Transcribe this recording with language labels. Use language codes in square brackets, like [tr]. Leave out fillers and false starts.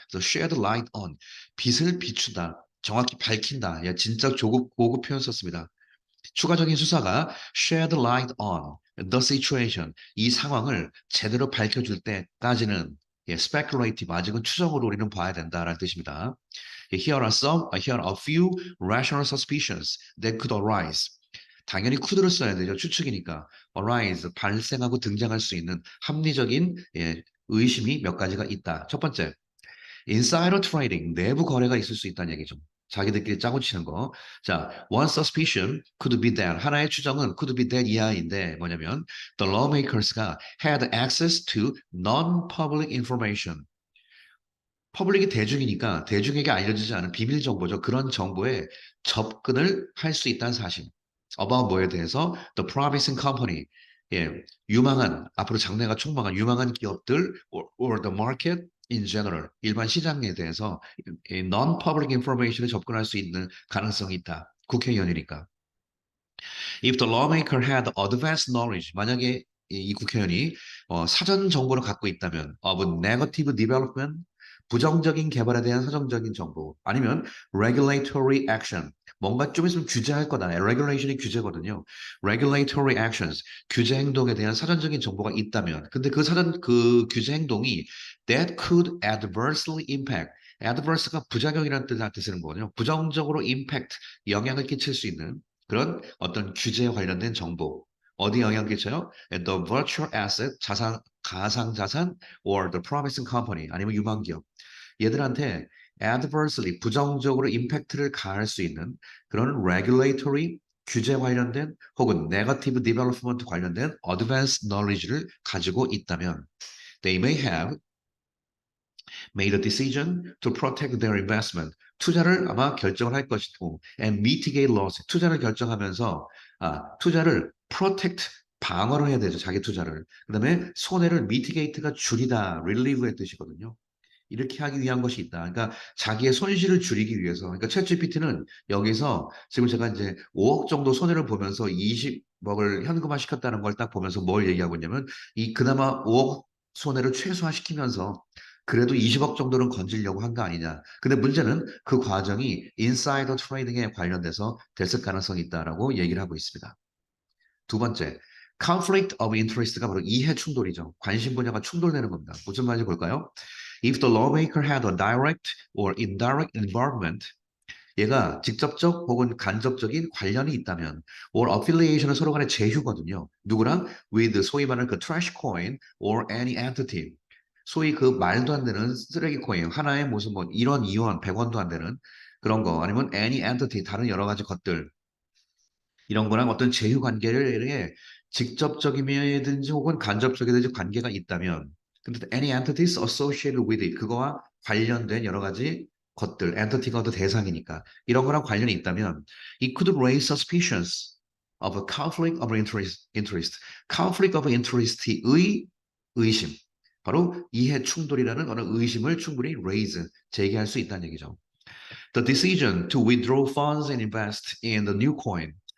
[ko] 그래서 shed light on 빛을 비추다, 정확히 밝힌다. 예, 진짜 고급 표현 썼습니다. 추가적인 수사가 [en] shed light on the situation [ko] 이 상황을 제대로 밝혀줄 때까지는 예, speculative 아직은 추정으로 우리는 봐야 된다라는 뜻입니다. [en] 예, here are a few rational suspicions that could arise. [ko] 당연히 could를 써야 되죠. 추측이니까. arise, 발생하고 등장할 수 있는 합리적인 예, 의심이 몇 가지가 있다. 첫 번째, insider trading, 내부 거래가 있을 수 있다는 얘기죠. 자기들끼리 짜고 치는 거. [en] 자, one suspicion could be that. [ko] 하나의 추정은 [en] could be that [ko] 이하인데 뭐냐면 [en] the lawmakers가 had access to non-public information. [ko] 퍼블릭이 대중이니까 대중에게 알려지지 않은 비밀 정보죠. 그런 정보에 접근을 할 수 있다는 사실. [en] about [ko] 뭐에 대해서 [en] the promising company. [ko] 예, 유망한 앞으로 장래가 촉망한 유망한 기업들 [en] or the market [ko] in general, 일반 시장에 대해서 이 non-public information에 접근할 수 있는 가능성이 있다. 국회의원이니까. [en] If the lawmaker had advanced knowledge, [ko] 만약에 이 국회의원이 사전 정보를 갖고 있다면 [en] of negative development, [ko] 부정적인 개발에 대한 사전적인 정보, 아니면 regulatory action, 뭔가 좀 있으면 규제할 거다. regulation이 규제거든요. regulatory actions, 규제 행동에 대한 사전적인 정보가 있다면, 근데 그 규제 행동이 [en] that could adversely impact, [ko] adverse가 부작용이라는 뜻을 쓰는 거거든요. 부정적으로 impact, 영향을 끼칠 수 있는 그런 어떤 규제에 관련된 정보, 어디 영향을 끼쳐요? [en] The virtual asset, 가상자산, or the promising company, [ko] 아니면 유망기업. [en] 얘들한테 adversely, [ko] 부정적으로 임팩트를 가할 수 있는 그런 [en] regulatory, [ko] 규제 관련된 혹은 [en] negative development 관련된 advanced knowledge를 가지고 있다면 they may have made a decision to protect their investment. [ko] 투자를 아마 결정을 할 것이고, [en] and mitigate loss. [ko] 투자를 결정하면서, 투자를 protect, 방어를 해야 되죠. 자기 투자를. 그 다음에 손해를 mitigate가 줄이다, relieve의 뜻이거든요. 이렇게 하기 위한 것이 있다. 그러니까 자기의 손실을 줄이기 위해서. 그러니까 챗GPT는 여기서 지금 제가 이제 5억 정도 손해를 보면서 20억을 현금화 시켰다는 걸 딱 보면서 뭘 얘기하고 있냐면 이 그나마 5억 손해를 최소화시키면서 그래도 20억 정도는 건지려고 한 거 아니냐. 근데 문제는 그 과정이 인사이더 트레이딩에 관련돼서 됐을 가능성이 있다라고 얘기를 하고 있습니다. 두 번째, conflict of interest가 바로 이해 충돌이죠. 관심 분야가 충돌되는 겁니다. 무슨 말인지 볼까요? [en] If the lawmaker had a direct or indirect involvement, [ko] 얘가 직접적 혹은 간접적인 관련이 있다면, [en] or affiliation은 [ko] 서로 간의 제휴거든요. 누구랑? [en] With [ko] 소위 말하는 그 [en] trash coin or any entity. [ko] 소위 그 말도 안 되는 쓰레기 코인, 하나에 무슨 뭐 1원, 2원, 100원도 안 되는 그런 거, 아니면 any entity, 다른 여러 가지 것들, 이런 거랑 어떤 제휴 관계를 직접적이든지 혹은 간접적이든지 관계가 있다면 근데 [en] any entities associated with it [ko] 그거와 관련된 여러 가지 것들 entity가 어떤 대상이니까 이런 거랑 관련이 있다면 [en] it could raise suspicions of a conflict of interest. [ko] conflict of interest의 의심 바로 이해 충돌이라는 어느 의심을 충분히 raise 제기할 수 있다는 얘기죠. [en] The decision to withdraw funds and invest in the new coin.